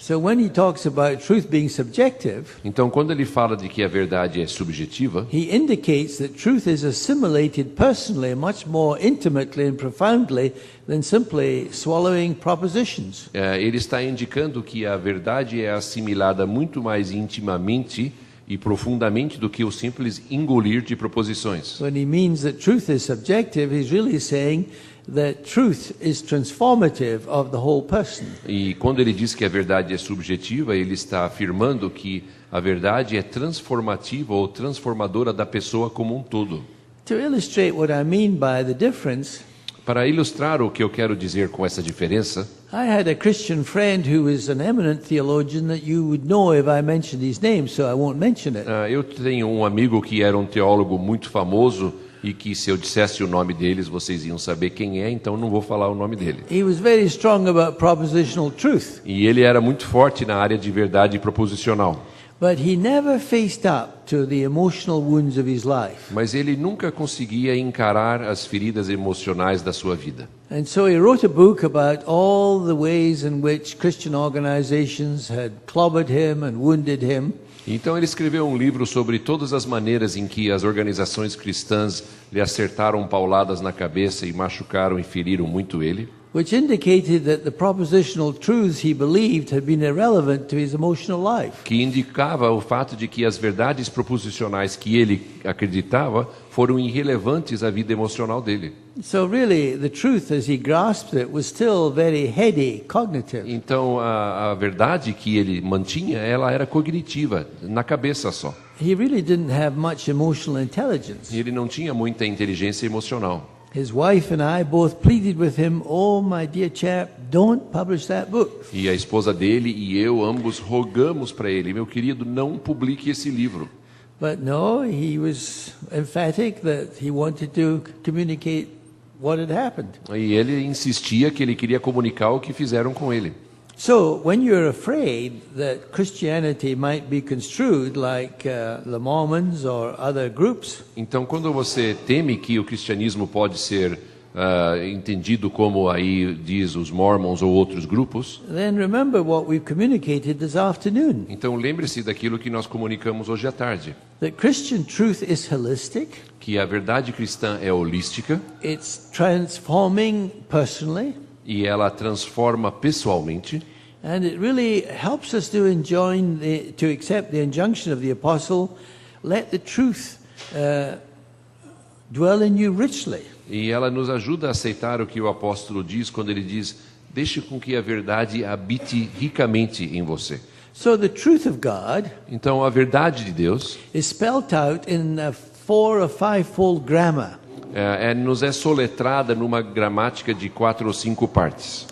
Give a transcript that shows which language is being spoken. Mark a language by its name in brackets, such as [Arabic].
[English] So when he talks about truth being subjective, [Portuguese] Então, quando ele fala de que a verdade é subjetiva, [English] he indicates that truth is assimilated personally, much more intimately and profoundly than simply swallowing propositions. [Portuguese] ele está indicando que a verdade é assimilada muito mais intimamente e profundamente do que o simples engolir de proposições. [English] When he means that truth is subjective, he's really saying that truth is transformative of the whole person. [Portuguese] E quando ele diz que a verdade é subjetiva, ele está afirmando que a verdade é transformativa ou transformadora da pessoa como um todo. [English] To illustrate what I mean by the difference, [Portuguese] Para ilustrar o que eu quero dizer com essa diferença, [English] I had a Christian friend who is an eminent theologian that you would know if I mentioned his name, so I won't mention it. [Portuguese] eu tenho um amigo que era um teólogo muito famoso e que se eu dissesse o nome deles, vocês iam saber quem é, então não vou falar o nome dele. [English] He was very strong about propositional truth, [Portuguese] E ele era muito forte na área de verdade proposicional. [English] but he never faced up to the emotional wounds of his life. [Portuguese] Mas ele nunca conseguia encarar as feridas emocionais da sua vida. [English] And so he wrote a book about all the ways in which Christian organizations had clobbered him and wounded him. [Portuguese] Então ele escreveu um livro sobre todas as maneiras em que as organizações cristãs lhe acertaram pauladas na cabeça e machucaram e feriram muito ele. [English] Which indicated that the propositional truths he believed had been irrelevant to his emotional life. [Portuguese] Que indicava o fato de que as verdades proposicionais que ele acreditava foram irrelevantes à vida emocional dele. [English] So really, the truth as he grasped it was still very heady, cognitive. [Portuguese] Então a verdade que ele mantinha, ela era cognitiva, na cabeça só. [English] He really didn't have much emotional intelligence. [Portuguese] E ele não tinha muita inteligência emocional. [English] His wife and I both pleaded with him, "Oh, my dear chap, don't publish that book." [Portuguese] E a esposa dele e eu ambos rogamos para ele, meu querido, não publique esse livro. [English] But no, he was emphatic that he wanted to communicate what had happened. [Portuguese] E ele insistia que ele queria comunicar o que fizeram com ele. [English] So, when you're afraid that Christianity might be construed like the Mormons or other groups, [Portuguese] Então, quando você teme que o cristianismo pode ser entendido como aí diz os Mormons ou outros grupos, [English] then remember what we've communicated this afternoon. [Portuguese] então lembre-se daquilo que nós comunicamos hoje à tarde, [English] That Christian truth is holistic, [Portuguese] que a verdade cristã é holística [English] it's transforming personally, [Portuguese] e ela transforma pessoalmente. [English] and it really helps us to to accept the injunction of the apostle, let the truth dwell in you richly. [Portuguese] E ela nos ajuda a aceitar o que o apóstolo diz quando ele diz: deixe com que a verdade habite ricamente em você. [English] So the truth of God [Portuguese] Então a verdade de Deus [English] is spelt out in a 4 or 5-fold grammar. [Portuguese] nos é soletrada numa gramática de 4 ou 5 partes.